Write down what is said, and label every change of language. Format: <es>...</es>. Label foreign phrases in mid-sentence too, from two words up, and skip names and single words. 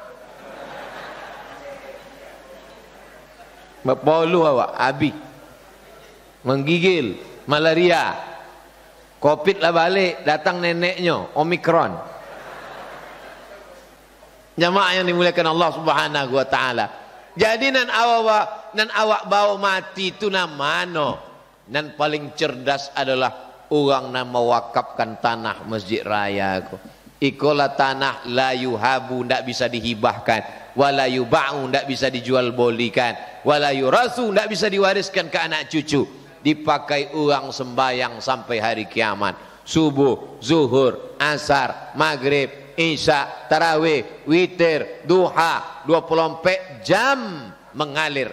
<min>Berpolu awak, habis.</min> <id>Menggigil, malaria. Covid lah balik, datang neneknya, Omikron. Jamaah yang dimuliakan Allah</id> <ar>سبحانه وتعالى.</ar> <min>Jadi nan awak bawa mati itu namano.</min> <id>Nan paling cerdas adalah orang yang mewakafkan tanah Masjid Raya.</id> <min>Ikola tanah</min> <ar>لا يوهب,</ar> <min>ndak bisa dihibahkan,</min> <ar>ولا يباع,</ar> <min>ndak bisa dijual belikan,</min> <ar>ولا يورث,</ar> <min>ndak bisa diwariskan ke anak cucu.</min> <id>Dipakai orang sembayang sampai hari kiamat. Subuh, zuhur, asar, maghrib, isya, tarawih, witir, duha, 24 jam mengalir.</id>